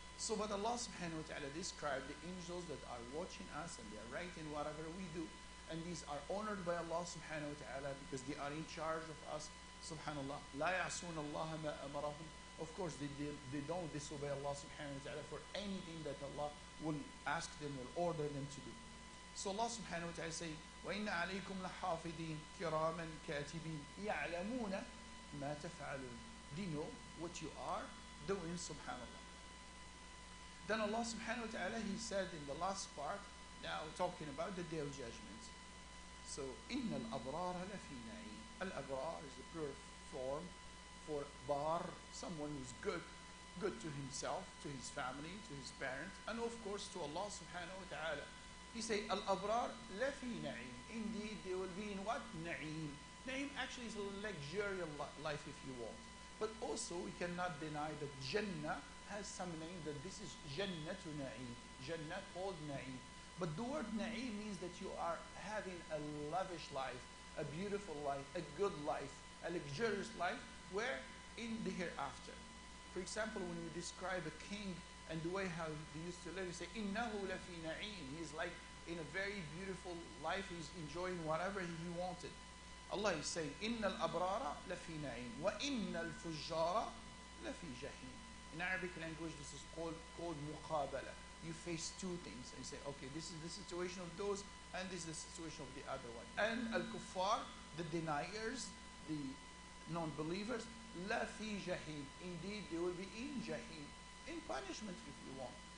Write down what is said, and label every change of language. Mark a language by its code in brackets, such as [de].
[en] So but Allah subhanahu wa ta'ala described the angels that are watching us and they are writing whatever we do. and these are honored by Allah subhanahu wa ta'ala because they are in charge of us. [ar] Subhanallah. لا يعصون الله ما أمرهم. [en] Of course, they don't disobey Allah subhanahu wa ta'ala for anything that Allah will ask them, will order them to do. So Allah subhanahu wa ta'ala say, [ar] وَإِنَّ عَلَيْكُمْ لَحَافِظِينَ كِرَامًا كَاتِبِينَ يَعْلَمُونَ مَا تَفْعَلُونَ. [en] They know what you are doing, subhanallah. Then Allah subhanahu wa ta'ala, He said in the last part, now talking about the Day of Judgment. [ar] So, إِنَّ الْأَبْرَارَ لَفِي نَعِيمٍ. [en] Al-Abrar is the pure form for bar, someone who's good to himself, to his family, to his parents, and of course to Allah subhanahu wa ta'ala. He say, [ar] Al-Abrar lafi na'im. [en] Indeed, they will be in what? Na'im. Na'im actually is a luxurious life if you want. But also, we cannot deny that Jannah has some name, that this is Jannatu Na'im. Jannah called Na'im. But the word Na'im means that you are having a lavish life, a beautiful life, a good life, a luxurious life, where in the hereafter. For example, when you describe a king and the way how he used to live, you say, [ar] إِنَّهُ لَفِي نَعِيمٍ. [en] He's like in a very beautiful life, he's enjoying whatever he wanted. Allah is saying, [ar] إِنَّ الْأَبْرَارَ لَفِي نَعِيمٍ وَإِنَّ الْفُجَّارَ لَفِي جَحِيمٍ. [en] In Arabic language, this is called muqabala. You face two things and you say, okay, this is the situation of those and this is the situation of the other one. And al-kuffar, the deniers, the non-believers, la fi jahim. Indeed, they will be in jahim, in punishment if you want.